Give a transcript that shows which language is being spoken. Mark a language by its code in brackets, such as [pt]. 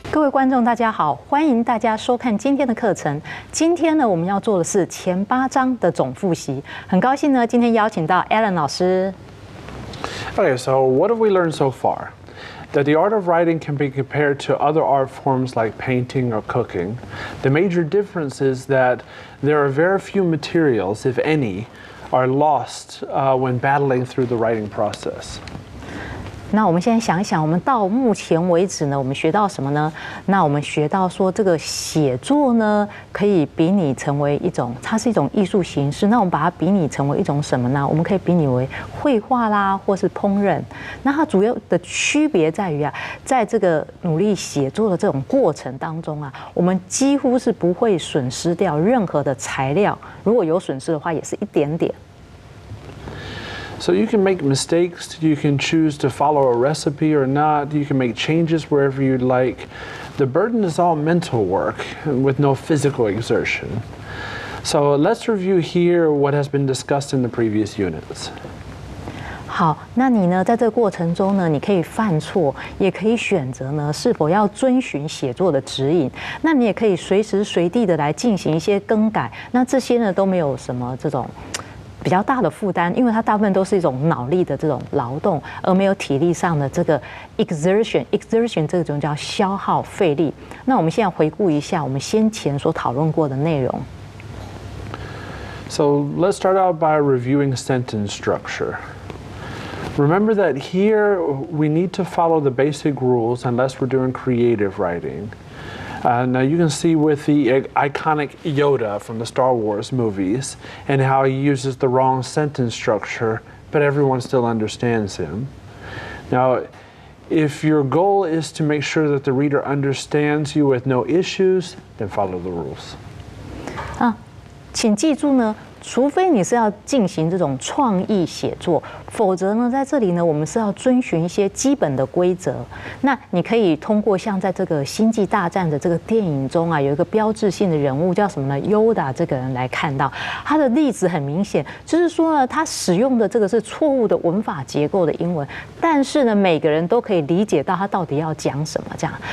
[zh] 观众大家好，欢迎大家收看今天的课程。今天呢，我们要做的是前8章的总复习。很高兴呢，今天邀请到 Alan 老师。 [en] Okay, so what have we learned so far? That the art of writing can be compared to other art forms like painting or cooking. The major difference is that there are very few materials, if any, are lost when battling through the writing process. [zh] 那我们现在想一想，我们到目前为止呢，我们学到什么呢？那我们学到说，这个写作呢，可以比拟成为一种，它是一种艺术形式。那我们把它比拟成为一种什么呢？我们可以比拟为绘画啦，或是烹饪。那它主要的区别在于啊，在这个努力写作的这种过程当中啊，我们几乎是不会损失掉任何的材料。如果有损失的话，也是一点点。 [en] So you can make mistakes, you can choose to follow a recipe or not, you can make changes wherever you like. The burden is all mental work with no physical exertion. So let's review here what has been discussed in the previous units. [zh] 好，那你呢，在这个过程中呢，你可以犯错，也可以选择呢，是否要遵循写作的指引。那你也可以随时随地的来进行一些更改。那这些呢，都没有什么这种比较大的负担，因为它大部分都是一种脑力的这种劳动，而没有体力上的这个 exertion 这种叫消耗费力。那我们现在回顾一下我们先前所讨论过的内容。 [en] So let's start out by reviewing sentence structure. Remember that here we need to follow the basic rules unless we're doing creative writing. Now you can see with the iconic Yoda from the Star Wars movies and how he uses the wrong sentence structure, but everyone still understands him. Now, if your goal is to make sure that the reader understands you with no issues, then follow the rules. [zh] 请记住呢，除非你是要进行这种创意写作，否则呢，在这里呢，我们是要遵循一些基本的规则。那你可以通过像在这个《星际大战》的这个电影中啊，有一个标志性的人物叫什么呢？Yoda 这个人来看到他的例子很明显，就是说呢，他使用的这个是错误的文法结构的英文，但是呢，每个人都可以理解到他到底要讲什么这样。